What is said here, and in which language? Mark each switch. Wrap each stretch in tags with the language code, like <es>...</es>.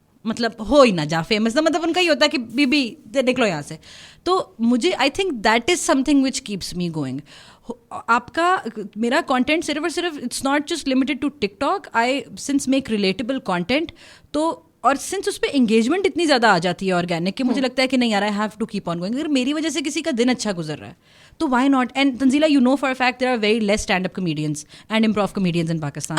<ur>مطلب ہو ہی نہ جا فیمس, مطلب ان کا یہ ہوتا ہے کہ بی نکلو یہاں سے. تو مجھے</ur> <en>I think that is something which keeps me going.</en> <ur>آپ کا میرا کانٹینٹ صرف اور صرف</ur> <en>It's not just limited to TikTok. I since make relatable content,</en> <ur>تو اور سنس اس پہ انگیجمنٹ اتنی زیادہ آ جاتی ہے آرگینک کہ مجھے لگتا ہے کہ نہیں یار</ur> <en>I have to keep on going.</en> <ur>اگر میری وجہ سے کسی کا دن اچھا گزر رہا ہے تو</ur> <en>Why not. And Tanzila you know for a fact there are very less stand up comedians and improv comedians in Pakistan.</en>